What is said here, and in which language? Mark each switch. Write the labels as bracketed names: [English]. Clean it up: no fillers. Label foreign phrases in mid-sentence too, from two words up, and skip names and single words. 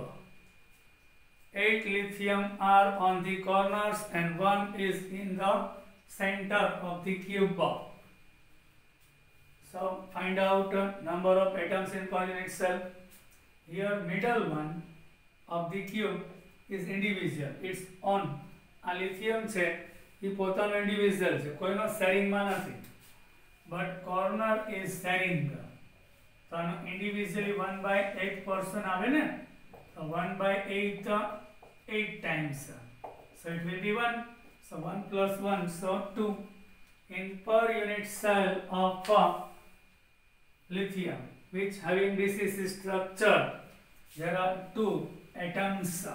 [English] 8 lithium are on the corners and 1 is in the center of the cube. So find out number of atoms in per unit cell. Here middle one of the cube is individual. It's on. [Gujarati] આ lithium છે એ પોતાનો individual છે, કોઈનો sharing માં નથી. [English] But corner is sharing. [Gujarati] તો આનો individually [English] 1 by 8 [Gujarati] portion આવે ને. [English] So 1 by 8 8 times. So it will be 1. So 1 plus 1, so 2. In per unit cell of lithium, which having BCC structure, there are 2 atoms.